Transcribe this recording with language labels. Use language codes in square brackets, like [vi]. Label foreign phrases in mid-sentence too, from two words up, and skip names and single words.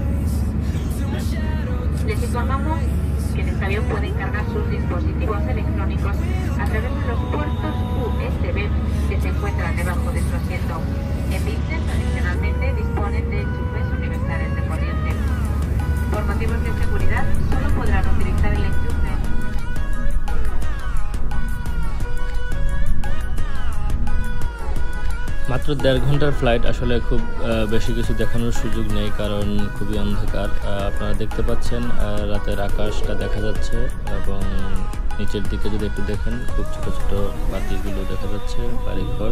[es] Les informamos que en este avión pueden cargar sus dispositivos electrónicos a través de los puertos USB que se encuentran debajo de su asiento. En business, adicionalmente, disponen de enchufes universales de corriente. Por motivos de seguridad, solo podrán utilizar el enchufe. [bn] মাত্র 1.5 ঘন্টার ফ্লাইট, আসলে খুব বেশি কিছু দেখানোর সুযোগ নেই কারণ খুবই অন্ধকার। আপনারা দেখতে পাচ্ছেন রাতের আকাশটা দেখা যাচ্ছে এবং নিচের দিকে যদি একটু দেখেন খুব ছোট ছোট বাতিগুলো দেখা যাচ্ছে, বাড়িঘর।